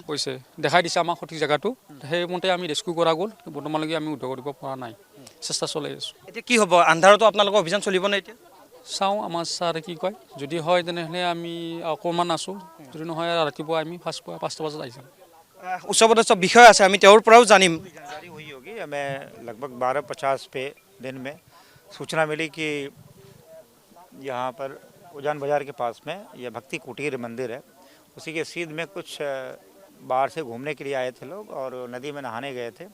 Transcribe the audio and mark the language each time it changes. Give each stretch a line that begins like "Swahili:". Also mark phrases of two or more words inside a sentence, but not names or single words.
Assamese: কৈছে, দেখাই দিছে আমাক সঠিক জেগাটো, সেইমতে আমি ৰেস্কিউ কৰা গ'ল। বৰ্তমানলৈকে আমি উদ্ধাৰ কৰিব পৰা নাই, চেষ্টা চলাই আছোঁ। এতিয়া কি হ'ব, আন্ধাৰতো আপোনালোকৰ অভিযান চলিব নে এতিয়া? চাওঁ আমাৰ ছাৰে কি কয়, যদি হয় তেনেহ'লে আমি অকণমান আছোঁ, যদি নহয় ৰাতিপুৱা আমি 5টা বজাত আহিছোঁ। উচ্চপদস্থ বিষয় আছে, আমি তেওঁৰ পৰাও জানিম।
Hindi: हुई होगी हमें लगभग 12:50 पे दिन में सूचना मिली कि यहाँ पर उजान बाज़ार के पास में यह भक्ति कुटीर मंदिर है, उसी के सीध में कुछ बाहर से घूमने के लिए आए थे लोग और नदी में नहाने गए थे।